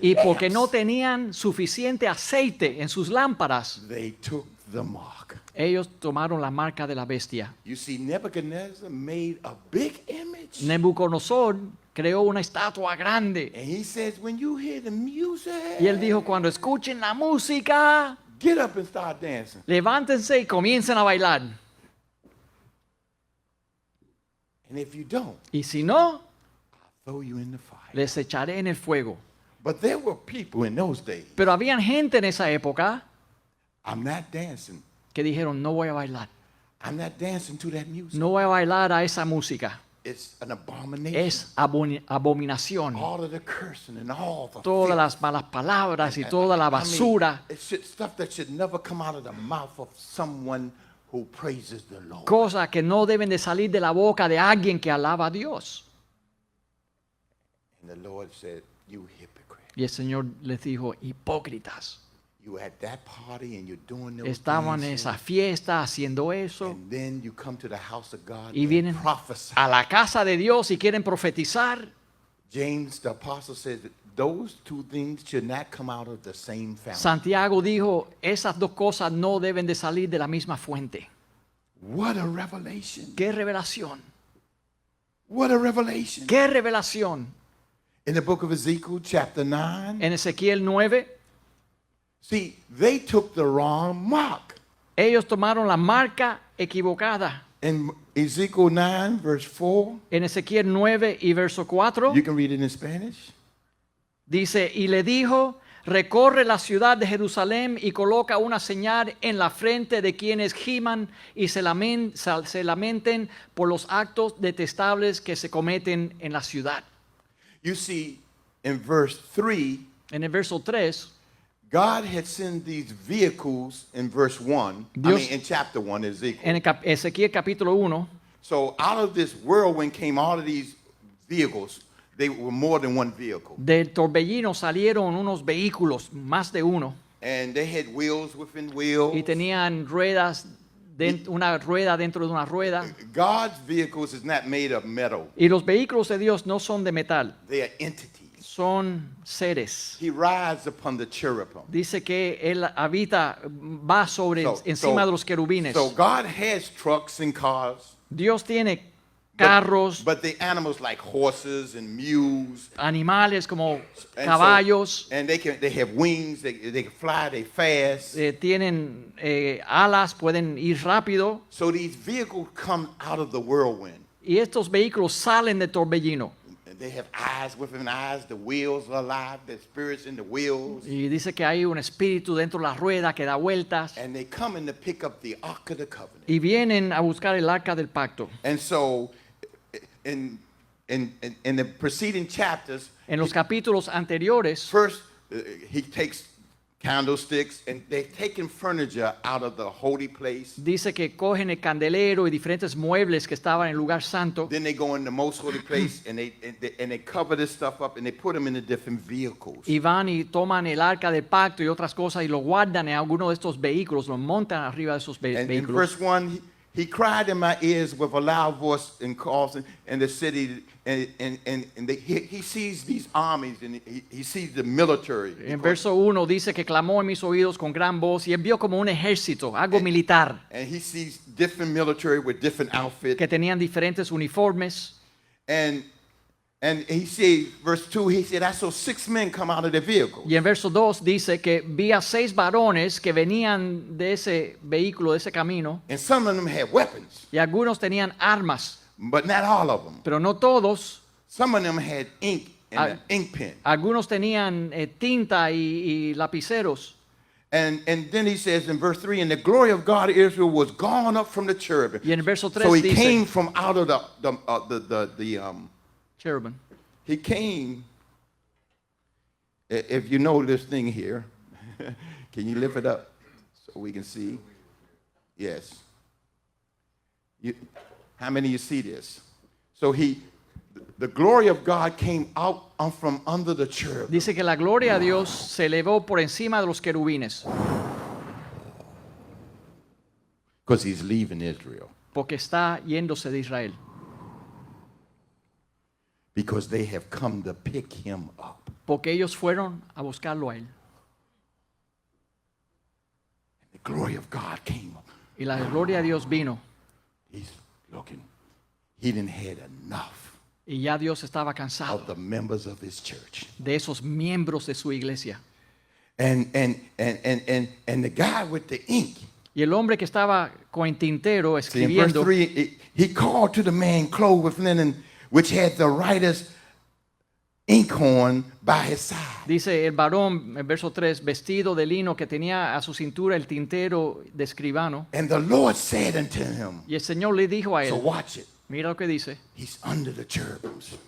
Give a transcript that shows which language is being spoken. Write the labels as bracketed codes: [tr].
[es] Y porque no [en] lamps, [es] tenían suficiente aceite en sus lámparas, [en] they took the mark. [es] ellos tomaron la marca de la bestia. [en] You see, Nebuchadnezzar made a big image. [es] Nabucodonosor creó una estatua grande. [en] And he says, when you hear the music, [es] Y él dijo, cuando escuchen la música, [en] get up and start dancing. [es] levántense y comiencen a bailar. [en] And if you don't, [es] Y si no, [en] throw you in the fire. [es] les echaré en el fuego. [en] But there were people in those days. [es] Pero había gente en esa época [en] I'm not dancing. [es] que dijeron, no voy a bailar. [en] I'm not dancing to that music. [es] No voy a bailar a esa música. [en] It's an abomination. [es] Es abominación. [en] All of the cursing and all the [es] Todas [en] filth. [es] las malas palabras y toda la basura. [en] Stuff that should never come out of the mouth of someone who praises the Lord. [es] Cosas que no deben de salir de la boca de alguien que alaba a Dios. [en] And the Lord said, you hypocrite. [es] Y el Señor les dijo, hipócritas. [en] You at that party and you're doing those [es] Estaban en [en] things, [es] esa fiesta haciendo eso. [en] and then you come to the house of God [es] Y [en] and [es] vienen [en] prophesy. [es] a la casa de Dios y quieren profetizar. [en] James the apostle says that those two things should not come out of the same fountain. [es] Santiago dijo, esas dos cosas no deben de salir de la misma fuente. [en] What a revelation. [es] ¡Qué revelación! [en] What a revelation. [es] ¡Qué revelación! [en] In the book of Ezekiel, chapter 9, [es] En Ezequiel 9, [en] see, they took the wrong mark. [es] ellos tomaron la marca equivocada. [en] In Ezekiel 9, verse 4, [es] En Ezequiel 9 y verso 4, [en] you can read it in Spanish. [es] dice, y le dijo, recorre la ciudad de Jerusalén y coloca una señal en la frente de quienes giman y se lamenten por los actos detestables que se cometen en la ciudad. [en] You see, in verse 3, [es] En el verso 3, [en] God had sent these vehicles in verse 1, [es] Dios- [en] in chapter 1, Ezekiel. [es] en Ezequiel capítulo 1, [en] So out of this whirlwind came all of these vehicles. They were more than one vehicle. [es] del torbellino salieron unos vehículos, más de uno, [en] And they had wheels within wheels. [es] y tenían ruedas, una rueda dentro de una rueda. [en] God's vehicles is not made of metal. [es] Y los vehículos de Dios no son de metal, [en] They are entities. [es] son seres. [en] He rides upon the cherubim. [es] Dice que él habita, va sobre, encima de los querubines. [en] So God has trucks and cars. [es] Dios tiene [en] but- [es] carros, [en] But the animals like horses and mules. [es] animales como [en] And so- [es] caballos, [en] and they have wings. They can fly. They fast. [es] tienen alas, pueden ir rápido. [en] So these vehicles come out of the whirlwind. [es] Y estos vehículos salen del torbellino. [en] And they have eyes within eyes. The wheels are alive. The spirits in the wheels. [es] Y dice que hay un espíritu dentro de la rueda que da vueltas. [en] And they come in to pick up the Ark of the Covenant. [es] Y vienen a buscar el arca del pacto. [en] And so, in the preceding chapters, [es] En los capítulos anteriores, [en] first he takes candlesticks and they've taken furniture out of the holy place. [es] dice que cogen el candelero y diferentes muebles que estaban en el lugar santo. [en] Then they go in the most holy place and they cover this stuff up and they put them in the different vehicles. [es] Y van y toman el arca del pacto y otras cosas y lo guardan en alguno de estos vehículos, lo montan arriba de esos [en] And in [es] vehículos. [en] verse 1, he cried in my ears with a loud voice and calls in the city, and he sees these armies and he sees the military. [es] En verso 1 dice que clamó en mis oídos con gran voz y él vio como un ejército, algo militar, [en] And he sees different military with different outfits. [es] que tenían diferentes uniformes. [en] And And he said, verse 2, he said, I saw 6 men come out of the vehicle. [es] Y en verso 2 dice que vi a 6 varones que venían de ese vehículo, de ese camino, [en] And some of them had weapons, [es] y algunos tenían armas, [en] but not all of them. [es] pero no todos. [en] Some of them had ink and an ink pen. [es] Algunos tenían tinta y lapiceros. [en] And then he says in verse 3, and the glory of God Israel was gone up from the cherubim. [es] Y en el verso 3 [en] So he [es] dice, [en] came from out of the cherubim. he came, if you know this thing here, can you lift it up so we can see? Yes. How many of you see this? So the glory of God came out from under the cherub. [es] Dice que la gloria de Dios se elevó por encima de los querubines, [en] Because he's leaving Israel. [es] porque está yéndose de Israel. [en] Because they have come to pick him up. [es] Porque ellos fueron a buscarlo a él. [en] The glory of God came up. [es] Y la gloria de Dios vino. [en] He's looking. He didn't had enough [es] Y ya Dios estaba cansado [en] of the members of his church. [es] de esos miembros de su iglesia. [en] And the guy with the ink. [es] Y el hombre que estaba con el tintero [en] See, in verse [es] escribiendo, [en] 3, he called to the man clothed with linen, which had the writer's inkhorn by his side. [es] dice el varón, en verso 3, vestido de lino que tenía a su cintura el tintero de escribano. [en] And the Lord said unto him, [es] Y el Señor le dijo a [en] so [es] él, [en] watch it. [es] mira lo que dice, [en] He's under the cherubims.